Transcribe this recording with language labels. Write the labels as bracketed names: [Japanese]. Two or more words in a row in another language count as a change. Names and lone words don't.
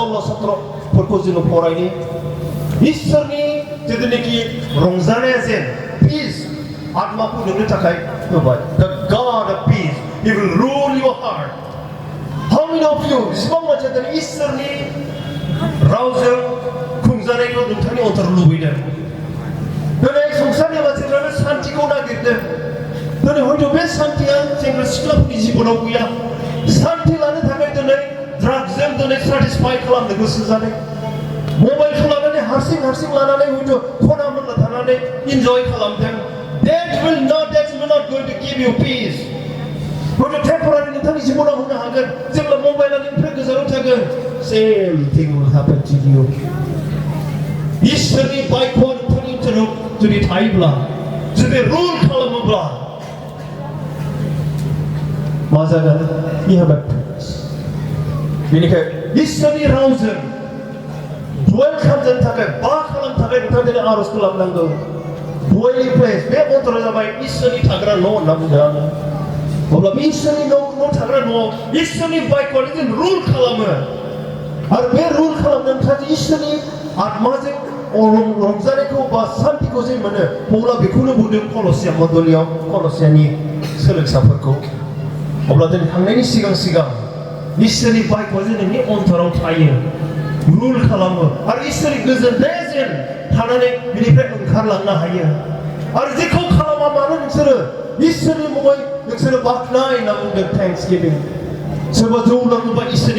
[Bodo] 3:16-17 जोङो फरायनि इसोरनि जेथुनाखि रंजानाया जेन peace आत्माखौ नोंनो थाखाय होबाय [English] the God of peace He will rule your heart how many of you [Bodo] बेसेबां मानसिया दिनै इसोरनि रावजों खुंजानायखौ नोंथांनि अन्तराव लुबैदों दिनै संसारनि मानसिफ्रानो सान्तिखौ नागिरदों दिनै हयथ' बे सान्तिया सेंग्रा सिख्लाफोरनि जिबनाव गैया सान्ति लानो थाखाय दिनै ड्राग्सजों दिनै सेटिसफाइ खालामनो गोसो जादों मबाइलखौ लानानै हारसिं लानानै हयथ' खना मोनला थानानै इन्जय खालामदों [English] that will not going to give you peace [Bodo] हयथ' टेम्परारि नोंथांनि जिबनाव होनो हागोन जेब्ला मबाइला नोंनिफ्राय गोजानाव थागोन [English] same thing will happen to you [Bodo] इसोरनि बायख'आ नोंथांनि ओनसोलाव जुदि थायोब्ला जुदि रुल खालामोब्ला मा जागोन [English] you have a peace [Bodo] बेनिखायनो इसोरनि रावजों dwell खालामनो थाखाय खालामनो थाखाय नोंथाङा दिनै आर'ज खालामनांगौ [English] dwelling place [Bodo] बे मन्त्रआ जाबाय इसोरनि थाग्रा न' होनना बुंदों आङो अब्ला बे इसोरनि न' थाग्रा न'आव इसोरनि बायख'आ जों रुल खालामो आरो बे रुल खालामनो नोंथाङा इसोरनि आत्माजों रंजानायखौ बा सान्तिखौ जों मोनो अब्ला बेखौनो बुंदों कलसिया मण्डलियाव कलसियानि सोलोंसाफोरखौ अब्ला जों थांनायनि सिगां इसोरनि बायख'आ जों नोंनि अन्तराव थायो रुल खालामो आरो इसोरनि गोजोननायजों थानानै बिनिफ्राय ओंखारलांनो हायो आरो जेखौ खालामा मानो नोंसोरो इसोरनि मुङै नोंसोरो बाख्नाय होनना बुंदों [English] thanks giving [Bodo] सोरबा जौ लोङोबा इसोरनि